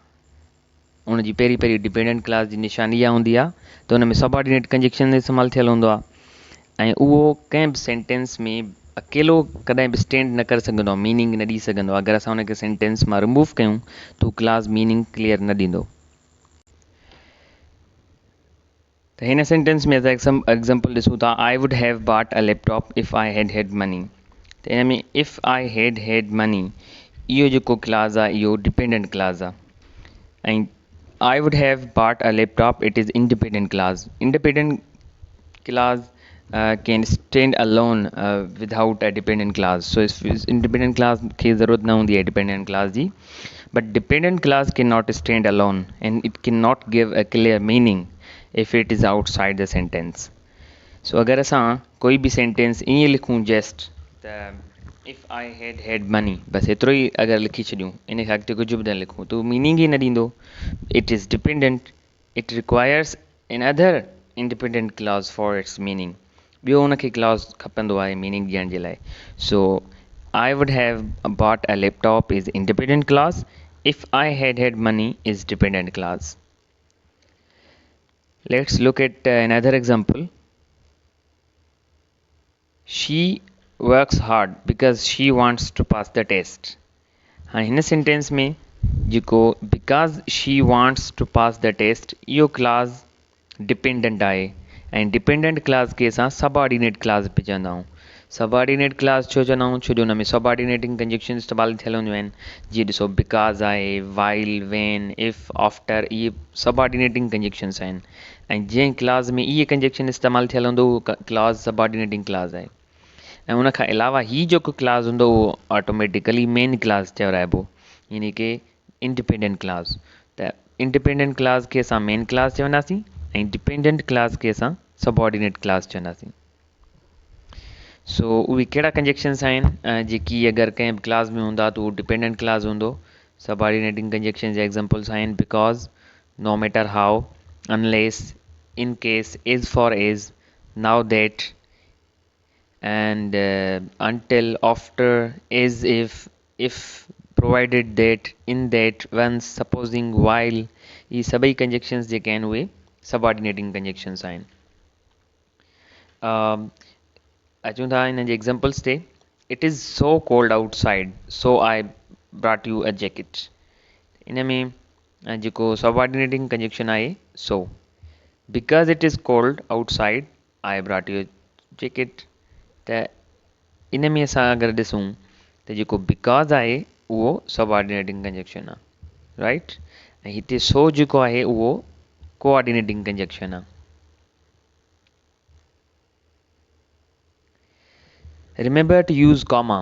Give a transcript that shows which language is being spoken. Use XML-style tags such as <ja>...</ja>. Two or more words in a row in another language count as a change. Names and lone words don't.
<sd>उन जी पहिरीं पहिरीं</sd> <en>dependent clause</en> <sd>जी निशानी इहा हूंदी आहे त हुन में</sd> <en>subordinate conjunction</en> <sd>इस्तेमालु थियल हूंदो आहे ऐं उहो कंहिं बि सेंटेंस में अकेलो कॾहिं बि स्टैंड न करे सघंदो आहे, मीनिंग न ॾेई सघंदो आहे। अगरि असां हुनखे सेंटेंस मां रिमूव कयूं त उहो</sd> <en>clause meaning clear</en> <sd>न ॾींदो। त हिन सेंटेंस में असां एग्ज़ाम्पल ॾिसूं था,</sd> <en>I would have bought a laptop if I had money.</en> <sd>त हिन में</sd> <en>if I had money</en> <sd>इहो जेको क्लास आहे इहो</sd> <en>dependent clause</en> <sd>आहे ऐं</sd> <en>I would have bought a laptop. It is independent clause. Independent clause can stand alone without a dependent clause. So if independent clause</en> <hi>की ज़रूरत न होती है</hi> <en>dependent clause जी, but dependent clause cannot stand alone and it cannot give a clear meaning if it is outside the sentence.</en> <sd>So अगर असां कोई भी sentence ईअं लिखूं just त</sd> <en>if I had money</en> <sd>बस एतिरो ई अगर लिखी छॾियूं, इन खां अॻिते कुझु बि न लिखूं त मीनिंग ई न ॾींदो।</sd> <en>It is dependent. It requires another independent clause for its meaning.</en> <sd>ॿियो हुनखे क्लॉज खपंदो आहे मीनिंग ॾियण जे लाइ।</sd> <en>So I would have bought a laptop is independent clause. If I had money is dependent clause. Let's look at another example. She works hard because she wants to pass the test.</en> <sd>हाँ हिन सेंटेंस में जेको</sd> <en>because she wants to pass the test</en> <sd>इहो</sd> <en>clause dependent</en> <sd>आहे ऐं</sd> <en>dependent clause</en> <sd>खे असां</sd> <en>subordinate clause</en> <sd>बि चवंदा आहियूं।</sd> <en>subordinate clause</en> <sd>छो चवंदा आहियूं, छो जो हुन में</sd> <en>subordinating conjunction</en> <sd>इस्तेमालु थियल हूंदियूं आहिनि। जीअं ॾिसो बिकॉज़ आहे,</sd> <en>while, when, if, after,</en> <sd>इहे</sd> <en>subordinating conjunctions</en> <sd>आहिनि ऐं जंहिं क्लास में इहे कंजक्शन इस्तेमालु थियल हूंदो उहो क्लास</sd> <en>subordinating clause</en> <sd>आहे। ऐं उन खां अलावा ही जेको क्लास हूंदो उहो</sd> <en>automatically main clause</en> <sd>चवराइबो, यानी कि</sd> <en>independent clause.</en> <sd>त</sd> <en>independent clause</en> <sd>खे असां</sd> <en>main clause</en> <sd>चवंदासीं ऐं</sd> <en>dependent clause</en> <sd>खे असां</sd> <en>subordinate clause</en> <sd>चवंदासीं। सो उहे कहिड़ा कंजक्शन्स आहिनि जेकी अगरि कंहिं बि क्लास में हूंदा त उहो</sd> <en>dependent clause</en> <sd>हूंदो।</sd> <en>subordinating conjunction जा examples आहिनि because, no matter how, unless, in case, is for is, now that and until, after, as if, provided that, in that, once, supposing, while,</en> <sd>ये सभई कंजक्शन्स जेके आहिनि उहे</sd> <en>subordinating conjunctions</en> <sd>आहिनि। अचूं था हिन जे एग्ज़ाम्पल्स ते।</sd> <en>It is so cold outside so I brought you a jacket.</en> <sd>इन में जेको</sd> <en>subordinating conjunction</en> <sd>आहे</sd> <en>so, because it is cold outside I brought you a jacket.</en> <sd>त इन में असां अगरि ॾिसूं त जेको बिकॉज़ आहे उहो</sd> <en>subordinating conjunction</en> <sd>आहे, राइट। ऐं हिते सो जेको आहे उहो</sd> <en>coordinating conjunction</en> <sd>आहे।</sd> <en>Remember to use comma.</en>